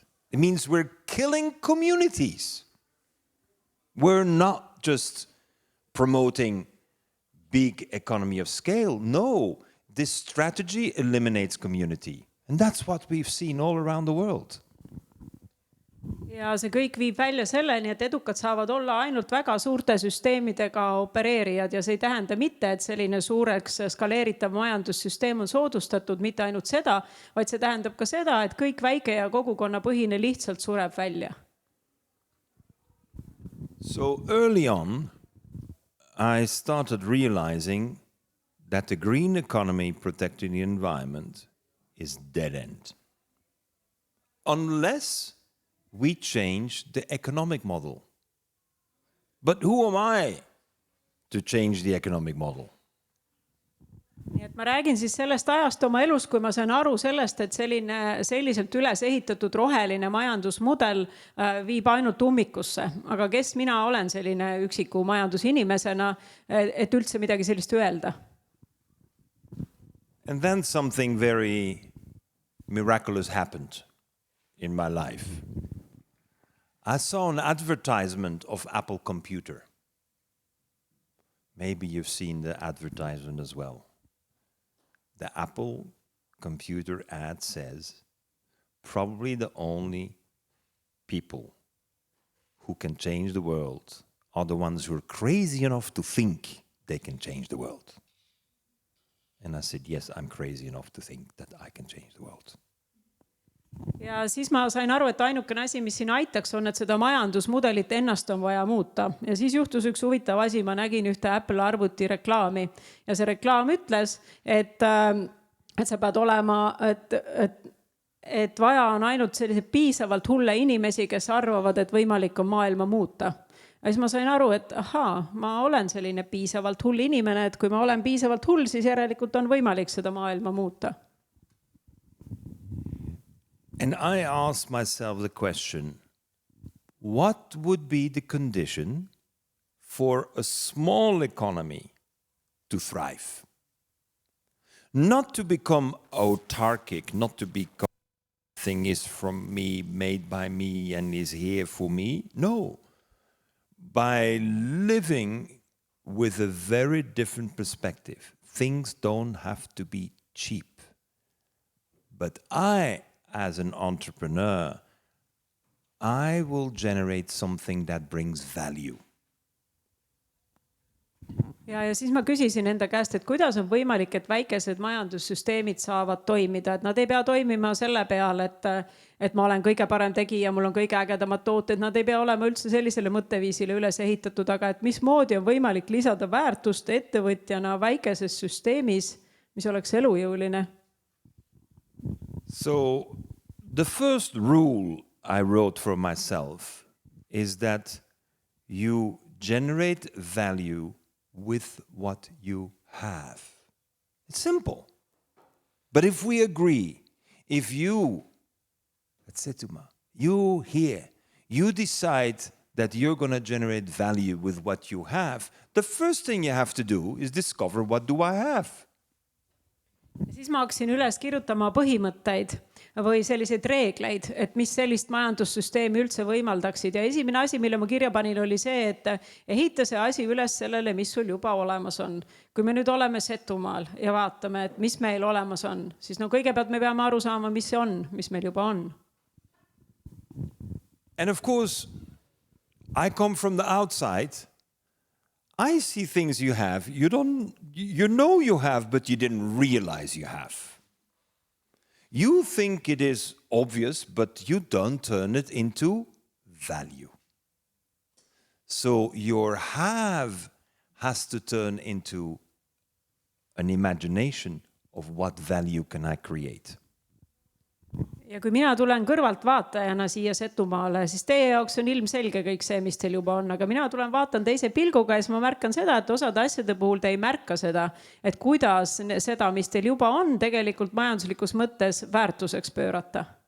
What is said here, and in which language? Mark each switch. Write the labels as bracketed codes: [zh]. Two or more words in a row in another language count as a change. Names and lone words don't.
[en] It means we're killing communities. We're not just promoting big economy of scale. No, this strategy eliminates community. And that's what we've seen all around the world. [et] Ja see kõik viib välja selleni, et edukad saavad olla ainult väga suurte süsteemidega opereerijad ja see ei tähenda mitte, et selline suureks skaleeritav majandussüsteem on soodustatud, mitte ainult seda, vaid see tähendab ka seda, et kõik väike ja kogukonna põhine lihtsalt sureb välja. [en] So early on, I started realizing that the green economy protecting the environment is dead end. Unless we change the economic model. But who am I to change the economic model? [et] Nii et ma räägin siis sellest ajast oma elus, kui ma sain aru sellest, et selliselt üles ehitatud roheline majandusmudel viib ainult ummikusse. Aga kes mina olen selline üksiku majandusinimesena, et üldse midagi sellist öelda? [en] And then something very miraculous happened in my life. I saw an advertisement of Apple Computer. Maybe you've seen the advertisement as well. The Apple Computer ad says, probably the only people who can change the world are the ones who are crazy enough to think they can change the world. And I said, yes, I'm crazy enough to think that I can change the world. [et] Ja siis ma sain aru, et ainukene asi, mis siin aitaks, on, et seda majandusmudelit ennast on vaja muuta. Ja siis juhtus üks huvitav asi, ma nägin ühte Apple arvuti reklaami. Ja see reklaam ütles, et sa pead olema, et vaja on ainult sellise piisavalt hulle inimesi, kes arvavad, et võimalik on maailma muuta. Ja siis ma sain aru, et ma olen selline piisavalt hull inimene, et kui ma olen piisavalt hull, siis järelikult on võimalik seda maailma muuta. [en] And I asked myself the question, what would be the condition for a small economy to thrive? Not to become autarkic, not to become thing is from me, made by me, and is here for me. No. By living with a very different perspective, things don't have to be cheap. But I, as an entrepreneur, I will generate something that brings value. [et] ja siis ma küsisin enda käest, et kuidas on võimalik, et väikesed majandussüsteemid saavad toimida, et nad ei pea toimima selle peale, et ma olen kõige parem tegija, mul on kõige ägedamad tooted, nad ei pea olema üldse sellisele mõtteviisile üles ehitatud, aga et mismoodi on võimalik lisada väärtust ettevõtjana väikeses süsteemis, mis oleks elujõuline. [en] So the first rule I wrote for myself is that you generate value with what you have. It's simple. But if we agree, if you, let's say Tuma, you here, you decide that you're going to generate value with what you have, the first thing you have to do is discover what do I have. [et] Siis ma hakkasin üles kirjutama põhimõtteid või selliseid reegleid, et mis sellist majandussüsteemi üldse võimaldaksid. Ja esimene asi, mille ma kirja panin, oli see, et ehita see asi üles sellele, mis sul juba olemas on. Kui me nüüd oleme Setumaal ja vaatame, et mis meil olemas on, siis kõigepealt me peame aru saama, mis see on, mis meil juba on. [en] And of course, I come from the outside. I see things you have, you know you have, but you didn't realize you have. You think it is obvious, but you don't turn it into value. So your have has to turn into an imagination of what value can I create. [et] Ja kui mina tulen kõrvalt vaatajana siia Setumaale, siis teie jaoks on ilmselge kõik see, mis teil juba on. Aga mina tulen vaatan teise pilguga ja siis ma märkan seda, et osad asjade puhul te ei märka seda, et kuidas seda, mis teil juba on, tegelikult majanduslikus mõttes väärtuseks pöörata.